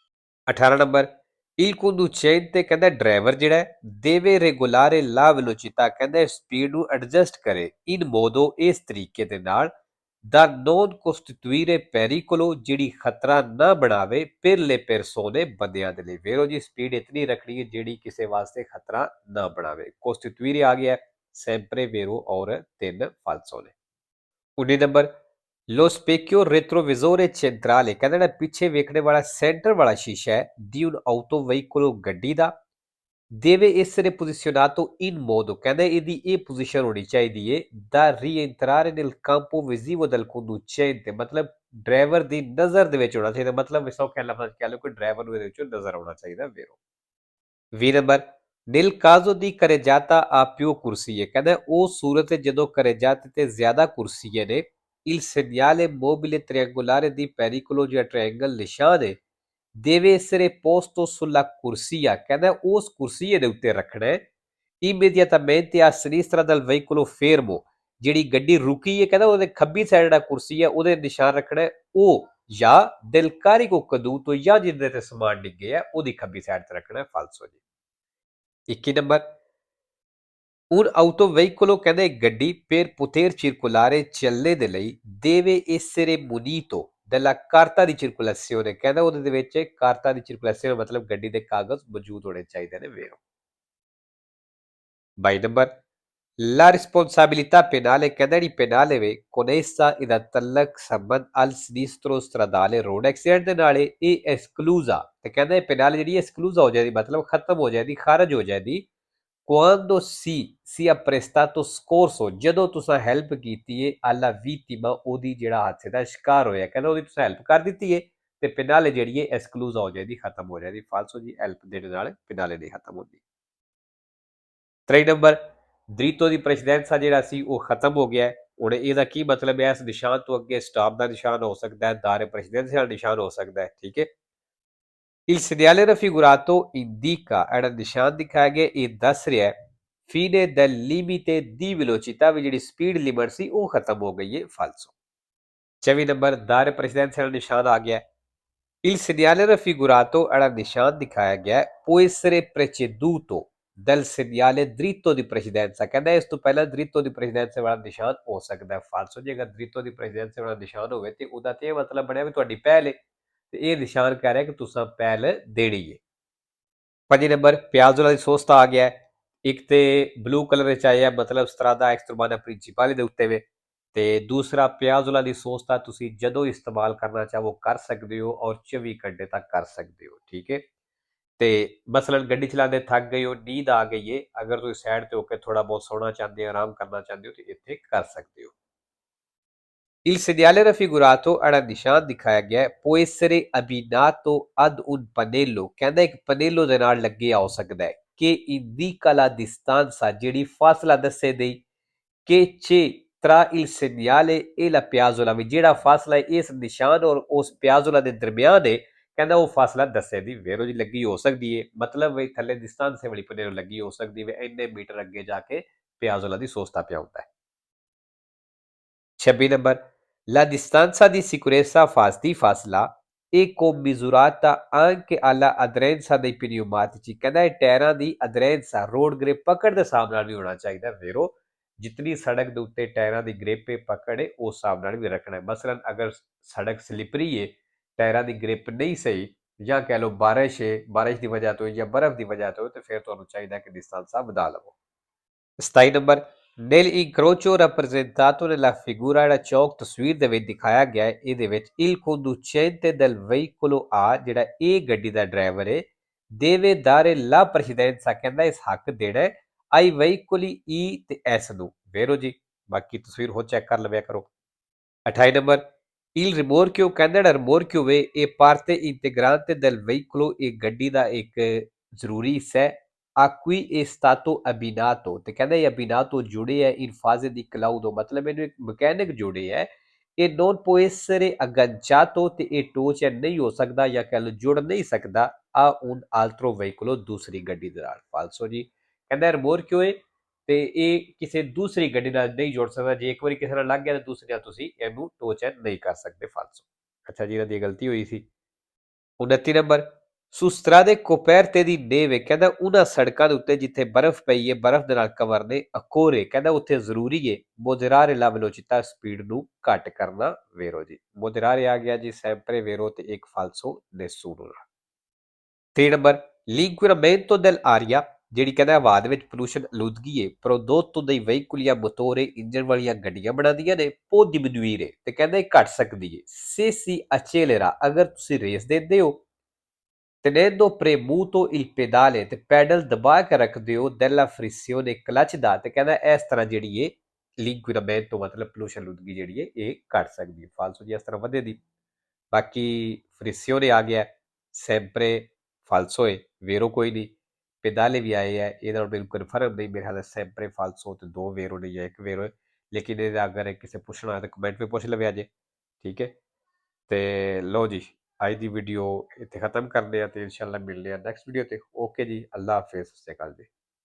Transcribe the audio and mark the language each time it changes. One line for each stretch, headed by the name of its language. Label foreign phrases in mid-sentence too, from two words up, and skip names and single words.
Punjabi: 18 ਨੰਬਰ
Italian: il conducente
Punjabi: ਕਹਿੰਦਾ ਡਰਾਈਵਰ ਜਿਹੜਾ ਦੇਵੇ
Italian: regolare la velocità
Punjabi: ਕਹਿੰਦਾ ਸਪੀਡ ਨੂੰ ਐਡਜਸਟ ਕਰੇ
Italian: in modo
Punjabi: ਇਸ ਤਰੀਕੇ ਦੇ ਨਾਲ
Italian: da non costituire pericolo
Punjabi: ਜਿਹੜੀ ਖਤਰਾ ਨਾ ਬਣਾਵੇ
Italian: per le persone
Punjabi: ਬੰਦਿਆਂ ਦੇ ਲਈ। ਵੇਰੋ ਜੀ, ਸਪੀਡ ਇਤਨੀ ਰੱਖਣੀ ਹੈ ਜਿਹੜੀ ਕਿਸੇ ਵਾਸਤੇ ਖਤਰਾ ਨਾ ਬਣਾਵੇ। ਕੋਸਟੀਟੂਇਰੇ ਆ ਗਿਆ
Italian: sempre vero
Punjabi: ਔਰ 3 ਫਾਲਸੋ ਨੇ। 19 ਨੰਬਰ
Italian: lo specchio retrovisore centrale
Punjabi: ਕਹਿੰਦਾ ਜਿਹੜਾ ਪਿੱਛੇ ਵੇਖਣੇ ਵਾਲਾ ਸੈਂਟਰ ਵਾਲਾ ਸ਼ੀਸ਼ਾ ਹੈ ਦੀ
Italian: un auto veicolo
Punjabi: ਗੱਡੀ ਦਾ
Italian: deve essere posizionato in modo
Punjabi: ਕਹਿੰਦੇ ਇਹਦੀ ਇਹ ਪੋਜੀਸ਼ਨ ਹੋਣੀ ਚਾਹੀਦੀ ਹੈ
Italian: da rientrare nel campo visivo del conducente
Punjabi: ਮਤਲਬ ਡਰਾਈਵਰ ਦੀ ਨਜ਼ਰ ਦੇ ਵਿੱਚ ਹੋਣਾ ਚਾਹੀਦਾ। ਮਤਲਬ ਸੌਖੇ ਲਫ਼ਜ਼ਾਂ ਚ ਕਹਿ ਲਓ ਕਿ ਡਰਾਈਵਰ ਨੂੰ ਇਹਦੇ ਵਿੱਚੋਂ ਨਜ਼ਰ ਆਉਣਾ ਚਾਹੀਦਾ। ਵੇਰੋ 20 ਨੰਬਰ
Italian: nel caso di carreggiata a più corsie
Punjabi: ਹੈ ਕਹਿੰਦਾ ਉਹ ਸੂਰਤ ਜਦੋਂ ਕਰੇਜਾਤ ਤੇ ਜ਼ਿਆਦਾ ਕੁਰਸੀਆਂ ਨੇ
Italian: il segnale mobile triangolare di pericolo
Punjabi: ਜਿਹੜਾ ਟ੍ਰਾਇੰਗਲ ਨਿਸ਼ਾਨ ਹੈ
Italian: deve essere posto sulla corsia
Punjabi: ਕਹਿੰਦਾ ਉਸ ਕੁਰਸੀਏ ਦੇ ਉੱਤੇ ਰੱਖਣਾ ਹੈ
Italian: immediatamente a sinistra del veicolo fermo
Punjabi: ਜਿਹੜੀ ਗੱਡੀ ਰੁਕੀ ਹੈ ਕਹਿੰਦਾ ਉਹਦੇ ਖੱਬੀ ਸਾਈਡ ਜਿਹੜਾ ਕੁਰਸੀ ਹੈ ਉਹਦੇ ਨਿਸ਼ਾਨ ਰੱਖਣਾ ਹੈ ਉਹ ਜਾਂ
Italian: del carico caduto
Punjabi: ਜਾਂ ਜਿਹਦੇ ਤੇ ਸਮਾਨ ਡਿੱਗੇ ਆ ਉਹਦੀ ਖੱਬੀ ਸਾਈਡ ਤੇ ਰੱਖਣਾ ਹੈ। ਫਾਲਸੋ ਜੀ। 21 ਨੰਬਰ
Italian: un autoveicolo
Punjabi: ਕਹਿੰਦੇ ਗੱਡੀ
Italian: per poter circolare
Punjabi: ਚੱਲਣੇ ਦੇ ਲਈ
Italian: deve essere munito della carta di circolazione
Punjabi: ਕਹਿੰਦਾ ਉਹਦੇ ਵਿੱਚ
Italian: carta di circolazione
Punjabi: ਮਤਲਬ ਗੱਡੀ ਦੇ ਕਾਗਜ਼ ਮੌਜੂਦ ਹੋਣੇ ਚਾਹੀਦੇ ਨੇ। ਵੇਰੋ 22 ਨੰਬਰ
Italian: la responsabilità penale
Punjabi: ਕਹਿੰਦਾ ਜਿਹੜੀ penale ਵੇ
Italian: connessa ed
Punjabi: ਤਲਕ ਸੰਬੰਧ
Italian: al sinistro stradale
English: road accident
Punjabi: ਦੇ ਨਾਲ ਇਹ esclusa ਤੇ ਕਹਿੰਦਾ ਇਹ penale ਜਿਹੜੀ esclusa ਹੋ ਜਾਂਦੀ ਮਤਲਬ ਖਤਮ ਹੋ ਜਾਂਦੀ, ਖਾਰਜ ਹੋ ਜਾਂਦੀ
Italian: quando sia prestato soccorso
Punjabi: ਜਦੋਂ ਤੁਸੀਂ ਹੈਲਪ ਕੀਤੀ ਹੈ
Italian: alla vittima
Punjabi: ਉਹਦੀ ਜਿਹੜਾ ਹਾਦਸੇ ਦਾ ਸ਼ਿਕਾਰ ਹੋਇਆ ਕਹਿੰਦਾ ਉਹਦੀ ਤੁਸੀਂ ਹੈਲਪ ਕਰ ਦਿੱਤੀ ਹੈ ਤੇ ਪਿਨਾਲੇ ਜਿਹੜੀ ਹੈ ਐਕਸਕਲੂਜ਼ ਹੋ ਜਾਂਦੀ, ਖਤਮ ਹੋ ਜਾਂਦੀ। ਫਾਲਸੋ ਜੀ, ਹੈਲਪ ਦੇਣ ਨਾਲ ਪਿਨਾਲੇ ਨਹੀਂ ਖਤਮ ਹੁੰਦੀ। 23 ਨੰਬਰ
Italian: diritto di precedenza
Punjabi: ਜਿਹੜਾ ਸੀ ਉਹ ਖਤਮ ਹੋ ਗਿਆ। ਹੁਣ ਇਹਦਾ ਕੀ ਮਤਲਬ ਹੈ? ਇਸ ਨਿਸ਼ਾਨ ਤੋਂ ਅੱਗੇ ਸਟਾਪ ਦਾ ਨਿਸ਼ਾਨ ਹੋ ਸਕਦਾ ਹੈ,
Italian: dare precedenza
Punjabi: ਦਾ ਨਿਸ਼ਾਨ ਹੋ ਸਕਦਾ ਹੈ। ਠੀਕ ਹੈ।
Italian: Il segnale raffigurato indica
Punjabi: ਜਿਹੜਾ ਨਿਸ਼ਾਨ ਦਿਖਾਇਆ ਗਿਆ ਇਹ ਦੱਸ ਰਿਹਾ ਹੈ
Italian: fine del limite di velocità
Punjabi: ਵੀ ਜਿਹੜੀ
English: speed limit
Punjabi: ਸੀ ਉਹ ਖਤਮ ਹੋ ਗਈ ਹੈ। ਫਾਲਸੋ 24 ਨੰਬਰ
Italian: dare precedenza
Punjabi: ਦਾ ਨਿਸ਼ਾਨ ਆ ਗਿਆ।
Italian: Il segnale raffigurato
Punjabi: ਜਿਹੜਾ ਨਿਸ਼ਾਨ ਦਿਖਾਇਆ ਗਿਆ
Italian: può essere preceduto dal segnale dritto di precedenza
Punjabi: ਕਹਿੰਦਾ ਇਸ ਤੋਂ ਪਹਿਲਾਂ
Italian: diritto di precedenza
Punjabi: ਵਾਲਾ ਨਿਸ਼ਾਨ ਹੋ ਸਕਦਾ ਹੈ। ਫਾਲਸੋ ਜੀ, ਅਗਰ
Italian: diritto di precedenza
Punjabi: ਵਾਲਾ ਨਿਸ਼ਾਨ ਹੋਵੇ ਤੇ ਉਹਦਾ ਤੇ ਇਹ ਮਤਲਬ ਬਣਿਆ ਵੀ ਤੁਹਾਡੀ ਪਹਿਲ ਹੈ ਤੇ ਇਹ ਨਿਸ਼ਾਨ ਕਹਿ ਰਿਹਾ ਕਿ ਤੁਸੀਂ ਪਹਿਲ ਦੇਣੀ ਹੈ। 5 ਨੰਬਰ
Italian: piazzola di sosta
Punjabi: ਆ ਗਿਆ। ਇੱਕ ਤੇ
English: blue colour
Punjabi: ਵਿੱਚ ਆਇਆ ਮਤਲਬ
Italian: strada extraurbana principale
Punjabi: ਦੇ ਉੱਤੇ ਵੇ, ਤੇ ਦੂਸਰਾ
Italian: piazzola di sosta
Punjabi: ਤੁਸੀਂ ਜਦੋਂ ਇਸਤੇਮਾਲ ਕਰਨਾ ਚਾਹੋ ਕਰ ਸਕਦੇ ਹੋ ਔਰ 24 ਘੰਟੇ ਤੱਕ ਕਰ ਸਕਦੇ ਹੋ। ਠੀਕ ਹੈ। ਤੇ ਮਸਲਨ ਗੱਡੀ ਚਲਾਉਂਦੇ ਥੱਕ ਗਏ ਹੋ, ਨੀਂਦ ਆ ਗਈ ਹੈ, ਅਗਰ ਤੁਸੀਂ ਸਾਈਡ ਤੇ ਹੋ ਕੇ ਥੋੜਾ ਬਹੁਤ ਸੋਣਾ ਚਾਹੁੰਦੇ ਹੋ, ਆਰਾਮ ਕਰਨਾ ਚਾਹੁੰਦੇ ਹੋ ਤੇ ਇੱਥੇ ਕਰ ਸਕਦੇ ਹੋ।
Italian: Il segnale raffigurato
Punjabi: ਜਿਹੜਾ ਨਿਸ਼ਾਨ ਦਿਖਾਇਆ ਗਿਆ
Italian: può essere abbinato ad un pannello
Punjabi: ਕਹਿੰਦਾ ਇੱਕ ਪਨੇਲੋ ਦੇ ਨਾਲ ਲੱਗੇ ਹੋ ਸਕਦਾ ਹੈ ਕਿ
Italian: indica la distanza
Punjabi: ਜਿਹੜੀ ਫਾਸਲਾ ਦੱਸੇ ਦੇਈ
Italian: che c'è tra il segnale e la piazzola
Punjabi: ਵੀ ਜਿਹੜਾ ਫਾਸਲਾ ਇਸ ਨਿਸ਼ਾਨ ਔਰ ਉਸ ਪਿਆਜ਼ੋਲਾ ਦੇ ਦਰਮਿਆਨ ਹੈ ਕਹਿੰਦਾ ਉਹ ਫਾਸਲਾ ਦੱਸੇ ਦੀ। ਵੇਰੋ ਜੀ, ਲੱਗੀ ਹੋ ਸਕਦੀ ਹੈ ਮਤਲਬ ਵੀ ਥੱਲੇ distanza ਵਾਲੀ ਪਨੇਲੋ ਲੱਗੀ ਹੋ ਸਕਦੀ ਹੈ, ਇੰਨੇ ਮੀਟਰ ਅੱਗੇ ਜਾ ਕੇ
Italian: piazzola di sosta
Punjabi: ਪਿਆ ਹੁੰਦਾ ਹੈ। 26 ਨੰਬਰ
Italian: La distanza di sicurezza di
Punjabi: ਫਾਸਲਾ
Italian: e commisurata anche alla aderenza dei pneumatici
Punjabi: ਕਹਿੰਦਾ ਇਹ ਟਾਇਰਾਂ ਦੀ ਅਧਰੈਂਸਾ
English: road grip
Punjabi: ਪਕੜ ਦੇ ਹਿਸਾਬ ਨਾਲ ਵੀ ਹੋਣਾ ਚਾਹੀਦਾ ਵੀਰੋ ਜਿਤਨੀ ਸੜਕ ਦੇ ਉੱਤੇ ਟਾਇਰਾਂ ਦੀ ਗ੍ਰਿਪ ਪਕੜ ਹੈ ਉਸ ਹਿਸਾਬ ਨਾਲ ਵੀ ਰੱਖਣਾ ਹੈ ਮਸਲਨ ਅਗਰ ਸੜਕ ਸਲਿਪਰੀ ਹੈ ਟਾਇਰਾਂ ਦੀ ਗ੍ਰਿਪ ਨਹੀਂ ਸਹੀ ਜਾਂ ਕਹਿ ਲਓ ਬਾਰਿਸ਼ ਹੈ ਬਾਰਿਸ਼ ਦੀ ਵਜ੍ਹਾ ਤੋਂ ਜਾਂ ਬਰਫ਼ ਦੀ ਵਜ੍ਹਾ ਤੋਂ ਤੇ ਫਿਰ ਤੁਹਾਨੂੰ ਚਾਹੀਦਾ ਕਿ ਡਿਸਟੈਂਸ ਵਧਾ ਲਵੋ 27 ਨੰਬਰ
Italian: nell'incrocio rappresentato nella figura
Punjabi: ਜਿਹੜਾ ਚੌਕ ਤਸਵੀਰ ਦੇ ਵਿੱਚ ਦਿਖਾਇਆ ਗਿਆ ਹੈ ਇਹਦੇ ਵਿੱਚ
Italian: il conducente del veicolo A
Punjabi: ਜਿਹੜਾ ਇਹ ਗੱਡੀ ਦਾ ਡਰਾਈਵਰ ਹੈ
Italian: deve dare la precedenza
Punjabi: ਕਹਿੰਦਾ ਇਸ ਹੱਕ ਦੇਣਾ ਹੈ
Italian: ai veicoli E
Punjabi: ਤੇ S ਨੂੰ ਵੇਰੋ ਜੀ ਬਾਕੀ ਤਸਵੀਰ ਹੋ ਚੈੱਕ ਕਰ ਲਵਿਆ ਕਰੋ 28 ਨੰਬਰ
Italian: il rimorchio
Punjabi: ਕਹਿੰਦਾ ਜਿਹੜਾ rimorchio ਵੇ ਇਹ
Italian: parte integrante del veicolo
Punjabi: ਇਹ ਗੱਡੀ ਦਾ ਇੱਕ ਜ਼ਰੂਰੀ ਹਿੱਸਾ ਹੈ
Italian: a cui è stato abbinato
Punjabi: ਤੇ ਕਹਿੰਦਾ ਇਹ abbinato ਜੁੜੇ ਹੈ in
Italian: fase di collaudo
Punjabi: ਮਤਲਬ ਇਹਨੂੰ ਇੱਕ ਮਕੈਨਿਕ ਜੁੜੇ ਹੈ ਇਹ
Italian: non può essere agganciato
Punjabi: ਤੇ ਇਹ ਟੋਚ ਨਹੀਂ ਹੋ ਸਕਦਾ ਜਾਂ ਕਹਿ ਲਓ ਜੁੜ ਨਹੀਂ ਸਕਦਾ
Italian: a un altro
Punjabi: veicolo ਦੂਸਰੀ ਗੱਡੀ ਦੇ ਨਾਲ ਫਾਲਸੋ ਜੀ ਕਹਿੰਦਾ rimorchio ਹੈ ਤੇ ਇਹ ਕਿਸੇ ਦੂਸਰੀ ਗੱਡੀ ਨਾਲ ਨਹੀਂ ਜੁੜ ਸਕਦਾ ਜੇ ਇੱਕ ਵਾਰੀ ਕਿਸੇ ਨਾਲ ਲੱਗ ਗਿਆ ਤਾਂ ਦੂਸਰੀ ਨਾਲ ਤੁਸੀਂ ਇਹਨੂੰ ਟੋਚ ਨਹੀਂ ਕਰ ਸਕਦੇ ਫਾਲਸੋ ਅੱਛਾ ਜੀ ਇਹਨਾਂ ਦੀ ਗਲਤੀ ਹੋਈ ਸੀ 29 ਨੰਬਰ
Italian: su strade coperte di neve
Punjabi: ਕਹਿੰਦਾ ਉਹਨਾਂ ਸੜਕਾਂ ਦੇ ਉੱਤੇ ਜਿੱਥੇ ਬਰਫ਼ ਪਈ ਹੈ ਬਰਫ਼ ਦੇ ਨਾਲ ਕਵਰ ਨੇ ਅਕੋਰੇ ਕਹਿੰਦਾ ਉੱਥੇ ਜ਼ਰੂਰੀ ਹੈ
Italian: moderare la velocità
Punjabi: ਸਪੀਡ ਨੂੰ ਘੱਟ ਕਰਨਾ ਵੇਰੋ ਜੀ moderare ਆ ਗਿਆ ਜੀ
Italian: sempre vero
Punjabi: ਤੇ ਇੱਕ
Italian: falso nessuno
Punjabi: 3 ਨੰਬਰ
Italian: l'inquinamento dell'aria
Punjabi: ਜਿਹੜੀ ਕਹਿੰਦਾ ਹਵਾ ਦੇ ਵਿੱਚ ਪੋਲੂਸ਼ਨ ਆਲੂਦਗੀ ਹੈ
Italian: prodotto dei veicoli a motore
Punjabi: ਇੰਜਨ ਵਾਲੀਆਂ ਗੱਡੀਆਂ ਬਣਾਉਂਦੀਆਂ ਨੇ
Italian: può diminuire
Punjabi: ਤੇ ਕਹਿੰਦਾ ਇਹ ਘਟ ਸਕਦੀ ਹੈ
Italian: se si accelera
Punjabi: ਅਗਰ ਤੁਸੀਂ ਰੇਸ ਦਿੰਦੇ ਹੋ
Italian: tenendo premuto il pedale
Punjabi: ਤੇ ਪੈਡਲ ਦਬਾ ਕੇ ਰੱਖਦੇ ਹੋ
Italian: della frizione
Punjabi: ਕਲਚ ਦਾ ਤੇ ਕਹਿੰਦਾ ਇਸ ਤਰ੍ਹਾਂ ਜਿਹੜੀ ਹੈ l'inquinamento ਮਤਲਬ ਪੋਲੂਸ਼ਨ ਆਲੂਦਗੀ ਜਿਹੜੀ ਹੈ ਇਹ ਘਟ ਸਕਦੀ ਹੈ ਫਾਲਸੋ ਜੀ ਇਸ ਤਰ੍ਹਾਂ ਵਧੇਦੀ ਬਾਕੀ frizione ਆ ਗਿਆ
Italian: sempre falso
Punjabi: ਹੈ vero ਕੋਈ ਨਹੀਂ pedale ਵੀ ਆਏ ਹੈ ਇਹਦਾ ਨਾਲ ਬਿਲਕੁਲ ਕਨਫਰਮ ਨਹੀਂ ਮੇਰੇ ਹਾਲ
Italian: sempre falso
Punjabi: ਤੇ ਦੋ vero ਨਹੀਂ ਹੈ ਇੱਕ vero ਹੈ ਲੇਕਿਨ ਇਹਦਾ ਅਗਰ ਕਿਸੇ ਪੁੱਛਣਾ ਹੈ ਤਾਂ ਕਮੈਂਟ ਵਿੱਚ ਪੁੱਛ ਲਵੇ ਅਜੇ ਠੀਕ ਹੈ ਤੇ ਲਓ ਜੀ ਅੱਜ ਦੀ ਵੀਡੀਓ ਇੱਥੇ ਖਤਮ ਕਰਦੇ ਆ ਤੇ ਇਨਸ਼ਾਅੱਲਾ ਮਿਲਦੇ ਆ
English: next video
Punjabi: ਤੇ ਓਕੇ ਜੀ ਅੱਲਾ ਹਾਫਿਜ਼ ਸਤਿ ਸ਼੍ਰੀ ਅਕਾਲ ਜੀ